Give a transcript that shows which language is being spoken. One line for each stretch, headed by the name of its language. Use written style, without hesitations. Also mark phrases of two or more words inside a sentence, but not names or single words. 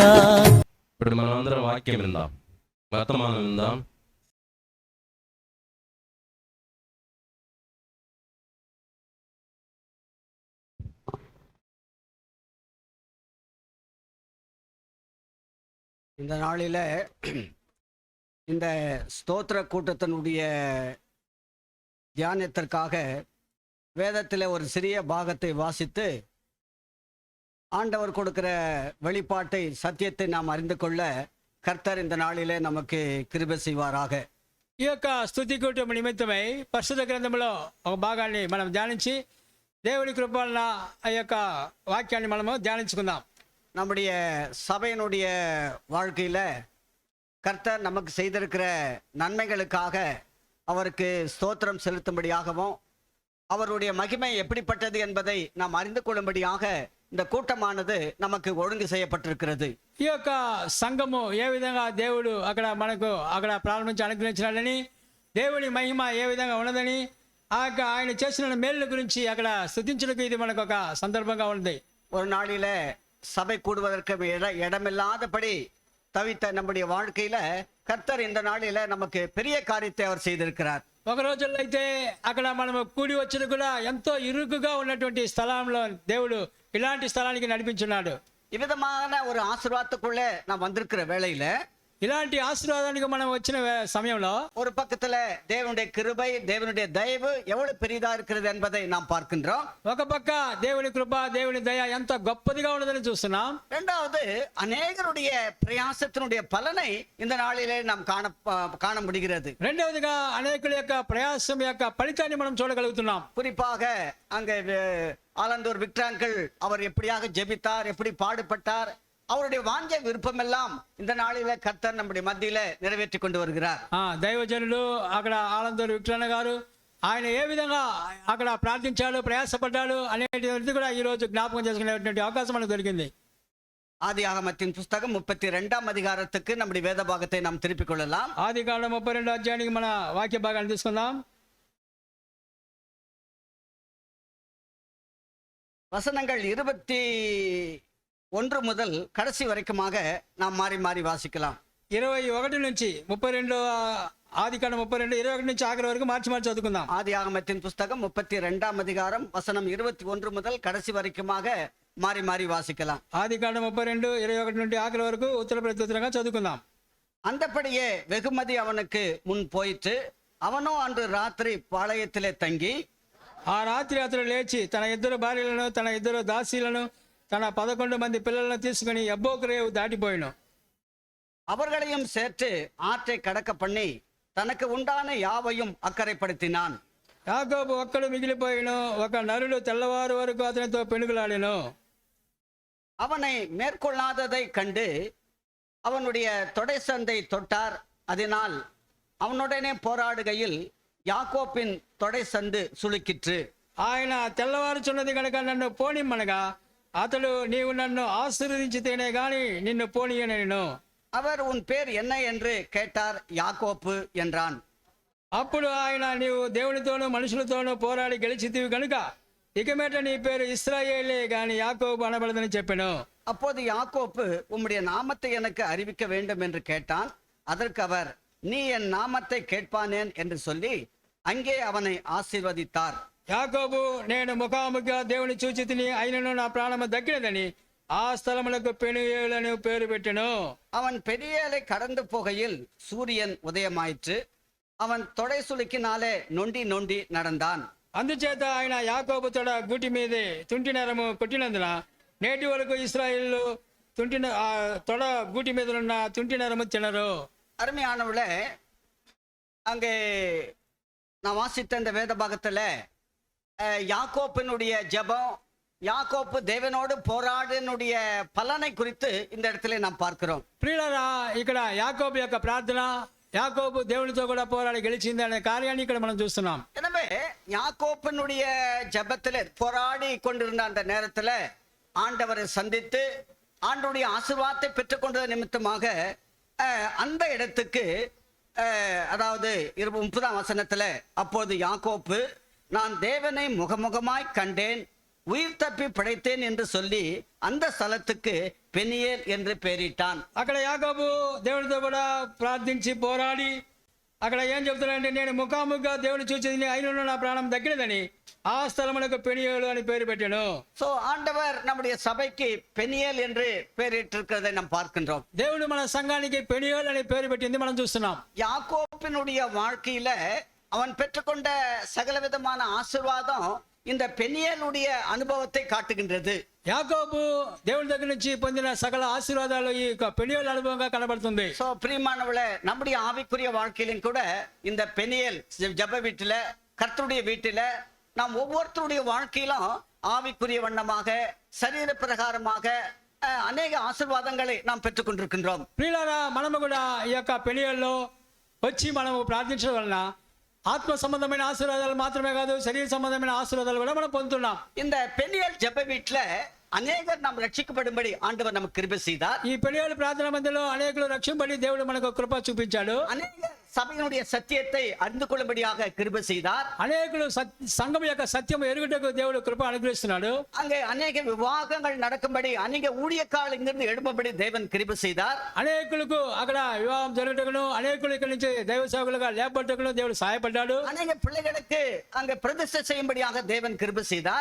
Telugu: ఇప్పుడు మనం అందరం వాక్యం విందాం, వర్తమానం విందాం.
Tamil: இந்த நாளில் இந்த ஸ்தோத்திர கூட்டத்தினுடைய தியானத்திற்காக வேதத்தில் ஒரு சிறிய பாகத்தை வாசித்து ஆண்டவர் கொடுக்கிற வெளிப்பாட்டை சத்தியத்தை நாம் அறிந்து கொள்ள கர்த்தர் இந்த நாளிலே நமக்கு கிருபை செய்வாராக.
Telugu: ఈ యొక్క స్తుతి కూటమి నిమిత్తమై పరిశుద్ధ గ్రంథంలో ఒక భాగాన్ని మనం ధ్యానించి దేవుని కృప వలన ఆ యొక్క వాక్యాన్ని మనము ధ్యానించుకుందాం.
Tamil: நம்முடைய சபையினுடைய வாழ்க்கையில் கர்த்தர் நமக்கு செய்திருக்கிற நன்மைகளுக்காக அவருக்கு ஸ்தோத்திரம் செலுத்தும்படியாகவும் அவருடைய மகிமை எப்படிப்பட்டது என்பதை நாம் அறிந்து கொள்ளும்படியாக இந்த கூட்டமானது நமக்கு ஒழுங்கு செய்யப்பட்டிருக்கிறது.
Telugu: ఈ యొక్క సంఘము ఏ విధంగా దేవుడు అక్కడ ప్రారంభించి అనుగ్రహించినాడని, దేవుని మహిమ ఏ విధంగా ఉన్నదని, ఆయన చేసిన మేలుల గురించి అక్కడ స్తుతించడానికి ఇది మనకు ఒక సందర్భంగా ఉంది.
Tamil: ஒரு நாளில் சபை கூடுவதற்கு இடமில்லாதபடி தவித்த நம்முடைய வாழ்க்கையில கர்த்தர் இந்த நாளில நமக்கு பெரிய காரியத்தை அவர் செய்திருக்கிறார்.
Telugu: ఒక రోజుల్లో అయితే అక్కడ మనము కూడి వచ్చిన కూడా ఎంతో ఇరుకుగా ఉన్నటువంటి స్థలంలో దేవుడు ఇలాంటి స్థలానికి నడిపించున్నాడు.
Tamil: இவ்விதமான ஒரு ஆசீர்வாதத்துக்குள்ளே நாம் வந்திருக்கிற வேளையில
Telugu: ఇలాంటి ఆశీర్వాదానికి మనం వచ్చిన సమయంలో
Tamil: ஒரு பக்கத்துல தேவனுடைய கிருபை தேவனுடைய தயவு எவ்வளவு பெரிதா இருக்கிறது என்பதை நாம் பார்க்கின்றோம்.
Telugu: ఒక పక్క దేవుని కృప దేవుని దయ ఎంత గొప్పదిగా ఉన్నదని చూస్తున్నాం.
Tamil: இரண்டாவது அநேகருடைய பிரயாசத்தினுடைய பலனை இந்த நாளிலே நாம் காண முடிகிறது.
Telugu: రెండవదిగా అనేకుల యొక్క ప్రయాసం యొక్క ఫలితాన్ని మనం చూడగలుగుతున్నాం.
Tamil: குறிப்பாக அங்க ஆலந்தூர் விக்டராங்கிள் அவர் எப்படியாக ஜெபித்தார், எப்படி பாடுபட்டார், அவருடைய வாஞ்ச விருப்பம் எல்லாம் இந்த நாளில கர்த்தர் நம்முடைய மத்தியில நிறைவேற்றி கொண்டு வருகிறார்.
Telugu: దైవజనులు అక్కడ ఆలందూరు విక్రణ గారు ఆయన ఏ విధంగా అక్కడ ప్రార్థించాడు, ప్రయాసపడ్డాడు అనేది కూడా ఈ రోజు జ్ఞాపకం చేసుకునేటువంటి అవకాశం మనకు దొరికింది.
Tamil: ஆதியாகமத்தின் புஸ்தகம் 32ஆம் அதிகாரத்துக்கு நம்முடைய வேத பாகத்தை நாம் திருப்பிக் கொள்ளலாம்.
Telugu: ఆదికాండం 32 అధ్యాయానికి మన వాక్య భాగాన్ని తీసుకుందాం.
Tamil: வசனங்கள் 21 முதல் கடைசி வரைக்குமாக நாம் மாறி மாறி வாசிக்கலாம்.
Telugu: 21 నుంచి 32, ఆదికాండం 32, 21 నుంచి ఆఖరి వరకు మార్చి చదువుకుందాం.
Tamil: ஆதியாகமத்தின் புஸ்தகம் 32ஆம் அதிகாரம் வசனம் 21 முதல் கடைசி வரைக்குமாக மாறி மாறி வாசிக்கலாம்.
Telugu: ఆదికాండం 32, 21 నుండి ఆఖరి వరకు ఉత్తర ప్రత్యుత్తరంగా చదువుకుందాం.
Tamil: அந்தபடியே வெகுமதி அவனுக்கு முன் போயிற்று. அவனோ அன்று ராத்திரி பாளையத்திலே தங்கி
Telugu: ఆ రాత్రి అతడు లేచి తన 2 భార్యలను తన 2 దాసీలను తన 11 మంది పిల్లలను తీసుకుని యబ్బోకు రేవు దాటిపోయాను.
Tamil: அவர்களையும் சேர்த்து ஆற்றை கடக்க பண்ணி தனக்கு உண்டான யாவையும் அக்கரைப்படுத்தினான்.
Telugu: యాకోబు ఒక్కడు మిగిలిపోయాను. ఒక నరుడు తెల్లవారు వరకు అతనితో పెనుగులాడెను.
Tamil: அவனை மேற்கொள்ளாததை கண்டு அவனுடைய தொடை சந்தை தொட்டார். அதனால் அவனுடனே போராடுகையில் யாக்கோப்பின் தொடை சந்து சுளுக்கிற்று.
Telugu: ఆయన తెల్లవారు చున్నది కనుక నన్ను పోనిమ్మనగా అతడు నీవు నన్ను ఆశీర్వదించితేనే గాని నిన్ను పోనీయను నేను.
Tamil: அவர் உன் பேர் என்ன என்று கேட்டார். யாக்கோப்பு என்றான்.
Telugu: అప్పుడు ఆయన నీవు దేవునితోనూ మనుషులతోనూ పోరాడి గెలిచితివి కనుక ఇక మీట నీ పేరు ఇశ్రాయేలే గాని యాకోబు అనబడదని చెప్పాను.
Tamil: அப்போது யாக்கோப்பு உம்முடைய நாமத்தை எனக்கு அறிவிக்க வேண்டும் என்று கேட்டான். அதற்கு அவர், நீ என் நாமத்தை கேட்பானேன் என்று சொல்லி அங்கே அவனை ஆசீர்வதித்தார்.
Telugu: యాకోబు నేను ముఖాముఖిగా దేవుని చూచి తిని అయినను నా ప్రాణము దక్కినదని ఆ స్థలములకు పెనుయేలని పేరు పెట్టెను.
Tamil: அவன் பெரியலை கடந்து போகையில் சூரியன் உதயமாயிற்று. அவன் தொடை சுளுக்கினாலே நொண்டி நொண்டி நடந்தான்.
Telugu: అందుచేత ఆయన యాకోబు తొడ గూటి మీదే తుంటి నరము కొట్టినందున నేటి వరకు ఇశ్రాయేలు తొడ గూటి మీద ఉన్న తుంటి నరము తినరు.
Tamil: அருமையானவளே, அங்கே நான் வாசித்த இந்த வேத பாகத்துல யாக்கோப்பினுடைய ஜெபம், யாக்கோப்பு தேவனோடு போராடினுடைய பலனை குறித்து இந்த இடத்துல நாம் பார்க்கிறோம்.
Telugu: ప్రియులారా, ఇక్కడ యాకోబు యొక్క ప్రార్థన, యాకోబు దేవునితో కూడా పోరాడి గెలిచింది అనే కార్యాన్ని ఇక్కడ మనం చూస్తున్నాం.
Tamil: எனவே யாக்கோப்பினுடைய ஜெபத்திலே போராடி கொண்டிருந்த அந்த நேரத்துல ஆண்டவரை சந்தித்து ஆண்டவருடைய ஆசீர்வாதத்தை பெற்றுக்கொண்டது நிமித்தமாக அந்த இடத்துக்கு அதாவது 30ஆம் வசனத்துல, அப்போது யாக்கோப்பு நான் தேவனை முகமுகமாய் கண்டேன், உயிர் தப்பி பிழைத்தேன் என்று சொல்லி அந்த ஸ்தலத்துக்கு பெனியேல் என்று பெயரிட்டான்.
Telugu: అక్కడ యాకోబు దేవునితో కూడా ప్రార్థించి పోరాడి అక్కడ ఏం చెప్తున్నాడంటే, నేను ముఖాముఖిగా దేవుని చూసేది అయిన నా ప్రాణం దక్కినదని ఆ స్థలములకు పెనియేలు అని పేరు పెట్టాను.
Tamil: சோ ஆண்டவர் நம்முடைய சபைக்கு பெனியேல் என்று பெயரிட்டிருக்கிறதை நாம் பார்க்கின்றோம்.
Telugu: దేవుడు మన సంఘానికి పెనియేలు అని పేరు పెట్టింది మనం చూస్తున్నాం.
Tamil: யாக்கோப்பினுடைய வாழ்க்கையில அவன் பெற்றுக்கொண்ட சகலவிதமான ஆசீர்வாதம் இந்த பெனியேலுடைய அனுபவத்தை காட்டுகின்றது.
Telugu: యాకోబు దేవుని దగ్గర నుంచి పొందిన సకల ఆశీర్వాదాలు ఈ పెనియేలు అనుభవంగా కనబడుతుంది.
Tamil: சோ பிரியமானவளே, நம்முடைய ஆவிக்குரிய வாழ்க்கையிலும் கூட இந்த பெனியேல் ஜெப வீட்டுல, கர்த்தருடைய வீட்டுல நாம் ஒவ்வொருத்தருடைய வாழ்க்கையிலும் ஆவிக்குரிய வண்ணமாக சரீர பிரகாரமாக அநேக ஆசீர்வாதங்களை நாம் பெற்றுக்கொண்டிருக்கின்றோம்.
Telugu: ప్రియులారా, మనము కూడా ఈ యొక్క పెనియేల్లో వచ్చి మనము ప్రార్థించడం వలన ఆత్మ సంబంధమైన ఆశీర్వాదాలు మాత్రమే కాదు, శరీర సంబంధమైన ఆశీర్వాదాలు కూడా మనం పొందుతున్నాం.
Tamil: இந்த பெனியேல் ஜெப வீட்டுல அநேகர் நாம் ரட்சிக்கப்படும்படி ஆண்டவர் நமக்கு கிருபை செய்தார்.
Telugu: ఈ పెనియేలు ప్రార్థన మధ్యలో అనేకులు రక్షింపబడి దేవుడు మనకు కృప చూపించాడు.
Tamil: அநேக சபையினுடைய சத்தியத்தை அறிந்து கொள்ளும்படியாக கிருபை செய்தார்.
Telugu: అనేకులు సంఘం యొక్క సత్యం ఎరుగుటకు దేవుడు కృప అనుగ్రహిస్తున్నాడు.
Tamil: அங்கே அநேக விவாகங்கள் நடக்கும்படி, அநேக ஊழியக்காரர்கள் இங்கிருந்து எழும்படி தேவன் கிருபை செய்தார்.
Telugu: అనేకులకు అక్కడ వివాహం జరుగుటకును, అనేకులు ఇక్కడ నుంచి దైవ సేవకులుగా లేపబట్టుకును దేవుడు సహాయపడ్డాడు.
Tamil: அநேக பிள்ளைகளுக்கு அங்கே பிரதிஷ்டை செய்யும்படியாக தேவன் கிருபை செய்தார்.